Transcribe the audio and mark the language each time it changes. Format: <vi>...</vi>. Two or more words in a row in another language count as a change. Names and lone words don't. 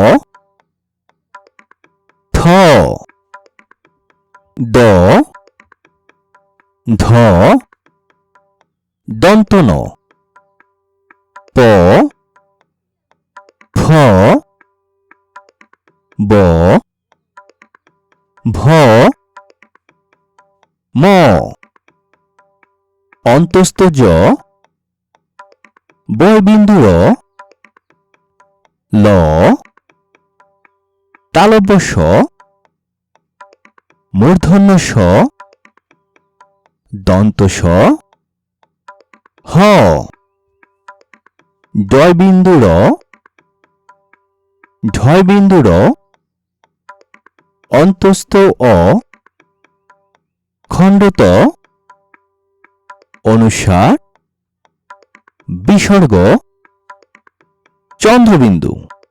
<bn>থ দ ধ দন্ত ন প ফ ব ভ ম অন্তস্থ জ বয়বিন্দু র ল তালব্য স মূর্ধন্য স দন্ত স হ ডয়বিন্দু র ঢয়বিন্দু র অন্তস্থ অ খণ্ডত অনুসার বিসর্গ চন্দ্রবিন্দু।</bn>